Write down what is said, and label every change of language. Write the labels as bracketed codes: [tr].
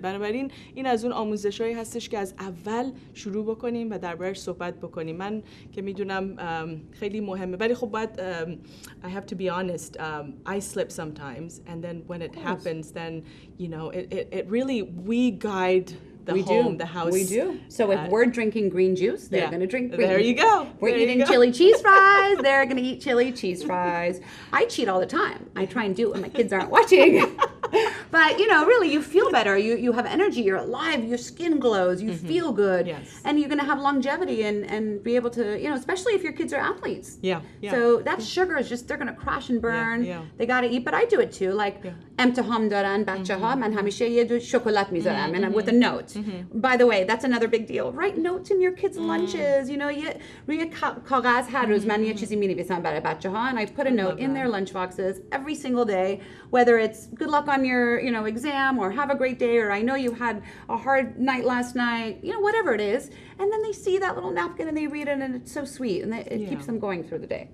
[fa] بنابراین این از اون آموزشایی هستش که از اول شروع بکنیم و دربارش صحبت بکنیم. من که میدونم خیلی مهمه، ولی خب باید [en] I have to be honest, I slip sometimes, and then when it happens, then it really we guide the house. We do. So if we're drinking green juice, they're going to drink green. There you go. We're eating chili cheese fries. They're going to eat chili cheese fries. I cheat all the time. I try and do it when my kids aren't watching. But really, you feel better. You have energy. You're alive. Your skin glows. You feel good. Yes. And you're going to have longevity and be able to, especially if your kids are athletes. Yeah. So that sugar is just, they're going to crash and burn. They got to eat. But I do it too. Like, [fa] امتحان دارن بچه‌ها، من همیشه یه دو شکلات میذارم [en] and with a note. By the way, that's another big deal. Write notes in your kids' lunches. [fa] روی کاغذ هر روز من یه چیزی می‌نویسم برای بچه‌ها, [en] and I put a note in their lunch boxes every single day, whether it's good luck on your exam or have a great day or I know you had a hard night last night, whatever it is, and then they see that little napkin and they read it and it's so sweet and it keeps them going through the day.